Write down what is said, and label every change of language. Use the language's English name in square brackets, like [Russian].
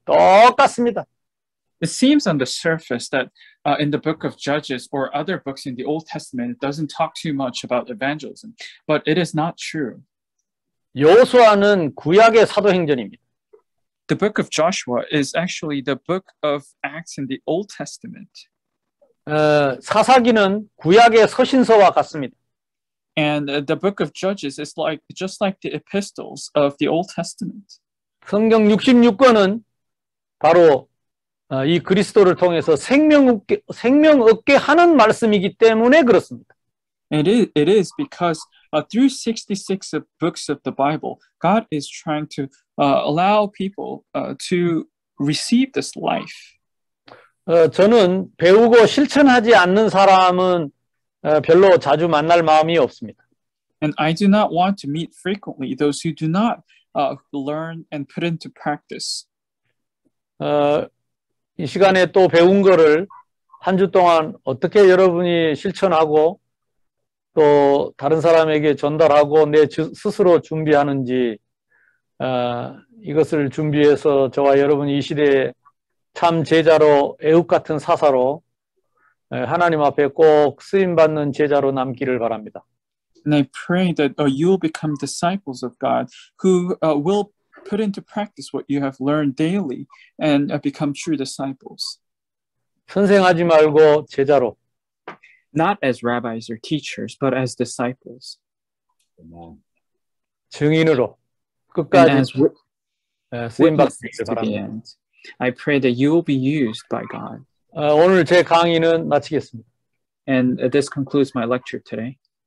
[Korean] 똑같습니다. [English] It seems on the surface that in the book of Judges or other books in the Old Testament, it doesn't talk too much about evangelism, but it is not true. [Korean] 여호수아는 구약의 사도행전입니다. [English] The book of Joshua is actually the book of Acts in the Old Testament. [Korean] 사사기는 구약의 서신서와 같습니다. [English] And the book of Judges is just like the epistles of the Old Testament. [Korean] 성경 66권은 바로 이 그리스도를 통해서 생명 얻게 하는 말씀이기 때문에 그렇습니다. [English] And it is because through 66 books of the Bible, God is trying to allow people to receive this life. [Korean] 저는 배우고 실천하지 않는 사람은 별로 자주 만날 마음이 없습니다. [English] And I do not want to meet frequently those who do not learn and put into practice. [Korean] 이 시간에 또 배운 거를 한 주 동안 어떻게 여러분이 실천하고 또 다른 사람에게 전달하고 내 스스로 준비하는지 이것을 준비해서 저와 여러분이 이 시대에 참 제자로 에훗 같은 사사로 하나님 앞에 꼭 쓰임받는 제자로 남기를 바랍니다. [English] And I pray that you will become disciples of God who will put into practice what you have learned daily and become true disciples. [Korean] 선생하지 말고 제자로. [English] Not as rabbis or teachers, but as disciples. [Korean] 증인으로 끝까지 쓰임받기를 바랍니다. [English] I pray that you will be used by God. [Korean] 오늘 제 강의는 마치겠습니다. [English] And this concludes my lecture today.